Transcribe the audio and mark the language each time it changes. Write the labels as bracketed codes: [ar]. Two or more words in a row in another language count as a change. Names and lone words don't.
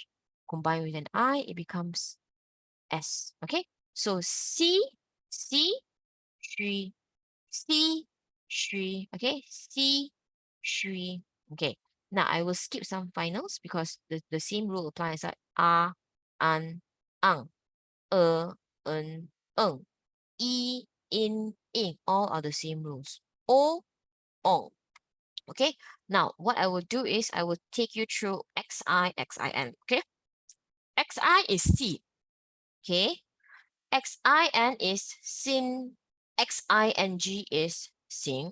[en] Combined with an I, it becomes S. Okay, so C, Shri, C, Shri. Okay, C, Shri. Okay, now I will skip some finals because the same rule applies like an, ang, en, eng, e, in, all are the same rules. O, ong. Okay, now what I will do is I will take you through XI, XIN. Okay, XI is C. Okay, XIN is sin, XING is sing.